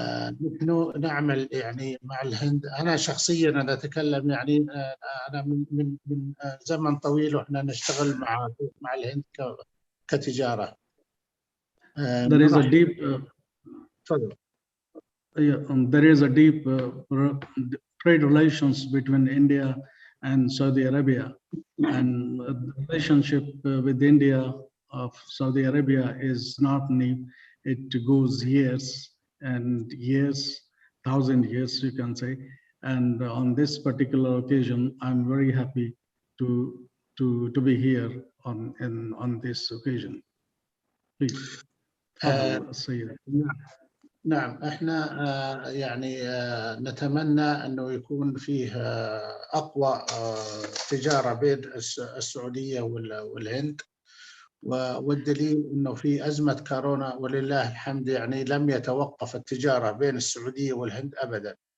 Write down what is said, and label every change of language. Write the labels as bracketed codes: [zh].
[ar] نحن نعمل يعني مع الهند. أنا شخصيا أنا أتكلم يعني أنا من زمن طويل وإحنا نشتغل مع الهند كتجارة. [en] there is a deep [ar] تفضل. [en] there is a deep trade relations between India and Saudi Arabia, and the relationship with India of Saudi Arabia is not new. It goes years and years, 1,000 years, you can say. And on this particular occasion, I'm very happy to be here on this occasion. Please. Sayyid. [ar] نعم احنا يعني نتمنى انه يكون فيه اقوى تجاره بين السعوديه والهند، والدليل انه في ازمه كورونا ولله الحمد يعني لم يتوقف التجاره بين السعوديه والهند ابدا.